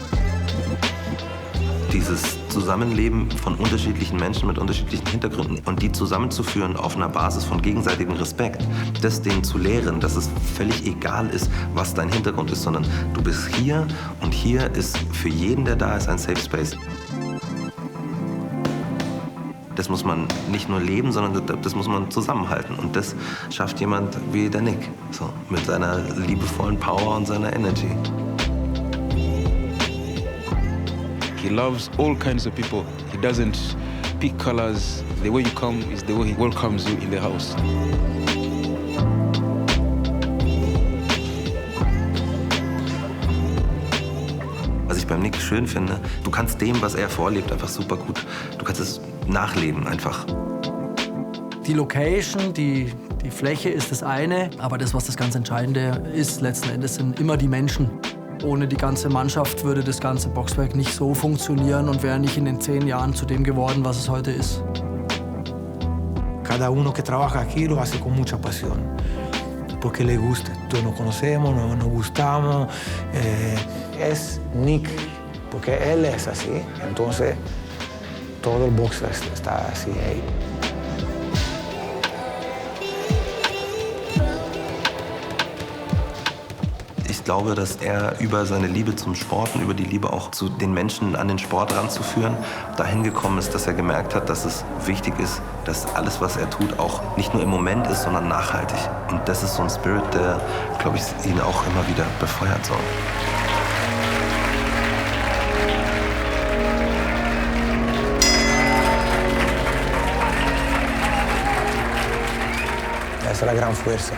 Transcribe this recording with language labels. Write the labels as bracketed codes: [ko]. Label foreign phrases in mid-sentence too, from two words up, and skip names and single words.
[de] Dieses Zusammenleben von unterschiedlichen Menschen mit unterschiedlichen Hintergründen und die zusammenzuführen auf einer Basis von gegenseitigem Respekt, das denen zu lehren, dass es völlig egal ist, was dein Hintergrund ist, sondern du bist hier und hier ist für jeden, der da ist, ein [en] Safe Space. [de] Das muss man nicht nur leben, sondern das muss man zusammenhalten. Und das schafft jemand wie der Nick, so, mit seiner liebevollen Power und seiner Energy. [en] He loves all kinds of people. He doesn't pick colors. The way you come is the way he welcomes you in the house. [de] Was ich beim Nick schön finde, du kannst dem, was er vorlebt, einfach super gut. Du kannst es nachleben einfach. Die Location, die Fläche ist das eine, aber das, was das ganz Entscheidende ist, letzten Endes sind immer die Menschen. Ohne die ganze Mannschaft würde das ganze Boxwerk nicht so funktionieren und wäre nicht in den 10 Jahren zu dem geworden, was es heute ist. [es] Cada uno que trabaja aquí lo hace con mucha pasión, porque le gusta. Todos nos conocemos, nos gustamos. Es Nick, porque él es así. Entonces, todo el box está así ahí. [de] Ich glaube, dass er über seine Liebe zum Sport und über die Liebe auch zu den Menschen an den Sport ranzuführen, dahin gekommen ist, dass er gemerkt hat, dass es wichtig ist, dass alles, was er tut, auch nicht nur im Moment ist, sondern nachhaltig. Und das ist so ein Spirit, der, glaube ich, ihn auch immer wieder befeuert soll. [es] Esa es la gran fuerza.